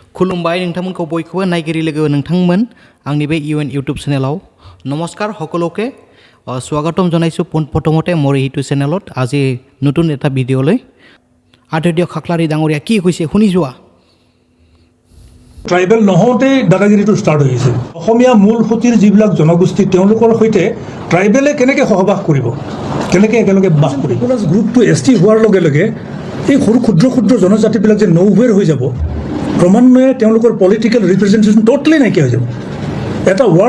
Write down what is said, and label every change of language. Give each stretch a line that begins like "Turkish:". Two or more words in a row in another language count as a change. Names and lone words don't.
Bodo: खुलुमबाय नोंथांमोनखौ बयखौबो नायगिरि लोगो नोंथांमोन आंनि बे इउएन इउट्यूब चेनेलाव
Assamese: नमस्कार সকলোকে স্বাগতম জনাইছো পোনপ্ৰথমতে মোৰ ইউটিউব চেনেলত আজি নতুন এটা ভিডিঅ' লৈ আদৰণীয় খাকলাৰী ডাঙৰীয়া কি কৈছে শুনি যোৱা ট্ৰাইবেল নহওঁতে দাদাগিৰিটো ষ্টাৰ্ট হৈছে অসমীয়া মূল সুঁতিৰ যিবিলাক জনগোষ্ঠী তেওঁলোকৰ সৈতে ট্ৰাইবেলে কেনেকৈ সহবাস কৰিব কেনেকৈ একেলগে বাস কৰিব প্লাছ গ্ৰুপটো এছটি হোৱাৰ লগে লগে এই সৰু ক্ষুদ্ৰ জনজাতিবিলাক যে নৌৱেৰ হৈ যাব ক্ৰমান্বয়ে তেওঁলোকৰ
English: political representation totally
Assamese: নাইকিয়া হৈ যাব এটা ৱাৰ্ড